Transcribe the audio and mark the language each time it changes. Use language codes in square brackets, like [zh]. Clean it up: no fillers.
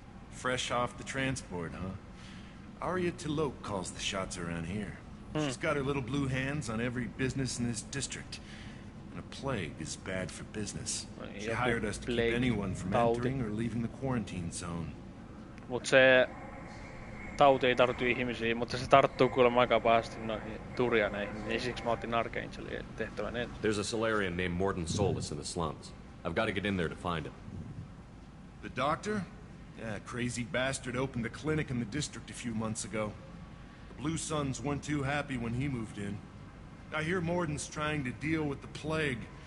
[en] Fresh off the transport, huh? Arya Tilok calls the shots around here. She's got her little blue hands on every business in this district. And a plague is bad for business. She hired us to keep anyone from entering or leaving the quarantine zone. [fi] Mut se tauti ei tartu ihmisiin, mutta se tarttuu kuulemma aika pahasti noihin turjaneihin, niin siksi mä otin Archangelin tehtävän ensin. [en] There's a Solarian named Morden Solus in the slums. I've got to get in there to find him. The doctor? Yeah, crazy bastard opened a clinic in the district a few months ago. The Blue Suns weren't too happy when he moved in. I hear Morden's trying to deal with the plague.